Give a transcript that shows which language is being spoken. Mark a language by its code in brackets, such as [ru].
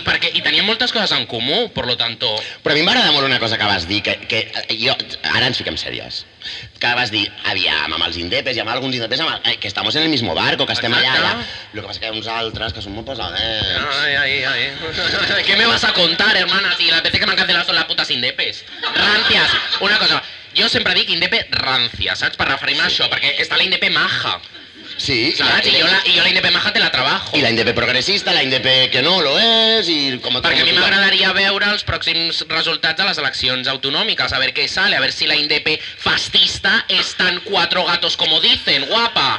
[ca] I teníem moltes coses en comú, [es] por lo tanto... [ca] Però a mi m'agrada molt una cosa que vas dir, que jo... Ara ens fiquem sèries. Que vas dir, aviam, amb els indepes i amb alguns indepes, [es] que estamos en el mismo barco, [ca] que estem allà. [es] Lo que pasa [ca] que hi ha uns altres que són molt pesadets. Ay. [es] ¿Qué me vas a contar, hermana? Si las veces que m'han cancelado son las putas indepes. [ca] Rancias. Una cosa, jo sempre dic indepe rancia, saps? Per referir-me a això, perquè està la indepe maja. Sí. Saps? I jo la indepe maja [es] te la trabajo. [ca] I la indepe progressista, la indepe que no lo és, i com... Perquè a mi m'agradaria veure els pròxims resultats de les eleccions autonòmiques, [es] a ver qué sale, a ver si la indepe fascista és tan cuatro gatos como dicen, guapa.